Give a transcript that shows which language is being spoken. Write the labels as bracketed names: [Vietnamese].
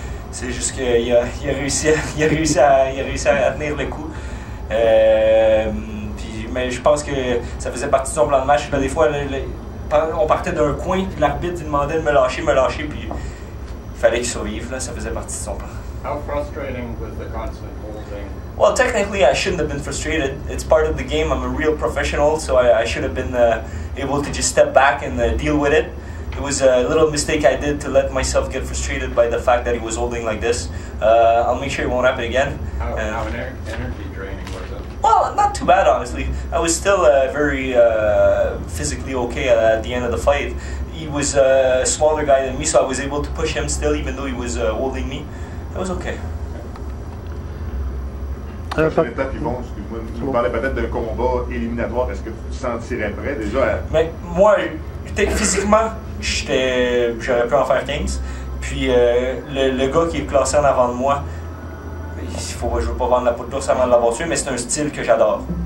[French] C'est juste qu'il a réussi à tenir le coup. Mais je pense que ça faisait partie de son plan de match. Là, des fois, on partait d'un coin, puis l'arbitre il demandait de me lâcher, puis il fallait qu'il survive. Là, ça faisait partie de son plan. [English] How frustrating was the constant holding? Well, technically, I shouldn't have been frustrated. It's part of the game. I'm a real professional, so I should have been able to just step back and deal with it. It was a little mistake I did to let myself get frustrated by the fact that he was holding like this. I'll make sure it won't happen again. How energy draining was it? Well, not too bad, honestly. I was still very physically okay at the end of the fight. He was a smaller guy than me, so I was able to push him still, even though he was holding me. It was okay. [French] La prochaine étape, Yvon, excuse-moi, tu nous parlais peut-être d'un combat éliminatoire. Est-ce que tu te sentirais prêt déjà? Mais moi, physiquement, j'aurais pu en faire 15. Puis le gars qui est classé en avant de moi, je ne veux pas vendre la peau de l'ours avant de l'avoir tué, mais c'est un style que j'adore.